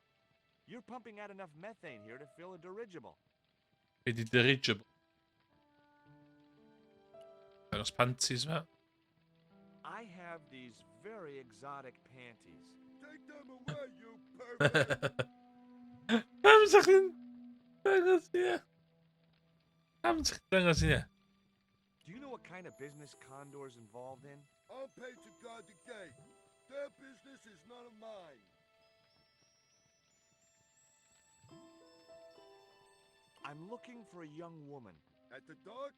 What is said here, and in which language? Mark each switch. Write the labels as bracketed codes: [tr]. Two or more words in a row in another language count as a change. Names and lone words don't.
[en] You're pumping out enough methane here to fill a dirigible. Be the dirigible. Those panties, man. I have these very exotic panties. Take them away, you pervert! Hamzakin. Dangos niya. Hamzakin dangos niya. Do you know what kind of business Condor's involved in? I'm paid to guard the gate. Their business is none of mine. I'm looking for a young woman. At the docks?